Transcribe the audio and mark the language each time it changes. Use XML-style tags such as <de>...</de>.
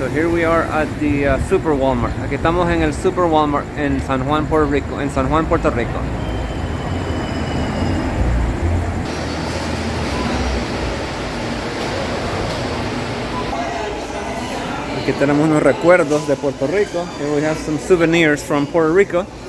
<en>So here we are at the Super Walmart.</en> <es>Aquí estamos en el Super Walmart en San Juan, Puerto Rico. En San Juan, Puerto Rico. Aquí tenemos unos recuerdos de Puerto Rico.</es> <en>Here we have some souvenirs from Puerto Rico.</en>